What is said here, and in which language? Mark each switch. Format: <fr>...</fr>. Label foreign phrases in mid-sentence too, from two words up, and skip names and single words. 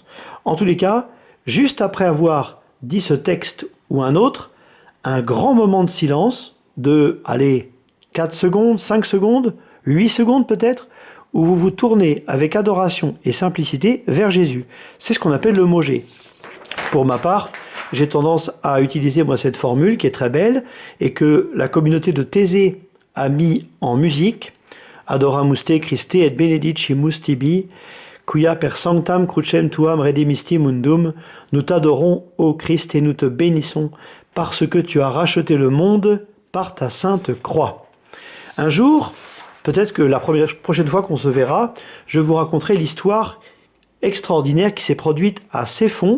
<fr>En tous les cas, juste après avoir dit ce texte ou un autre, un grand moment de silence de, allez, 4 secondes, 5 secondes, 8 secondes peut-être, où vous vous tournez avec adoration et simplicité vers Jésus. C'est ce qu'on appelle le Mogé. Pour ma part, j'ai tendance à utiliser moi cette formule qui est très belle et que la communauté de Thésée a mis en musique.</fr> <la>Adoramus te Christe et benedicimus tibi, quia per sanctam crucem tuam redemisti mundum,</la> <fr>nous t'adorons, ô Christ, et nous te bénissons, parce que tu as racheté le monde par ta sainte croix. Un jour, peut-être que la prochaine fois qu'on se verra, je vous raconterai l'histoire extraordinaire qui s'est produite à Ceffonds.</fr>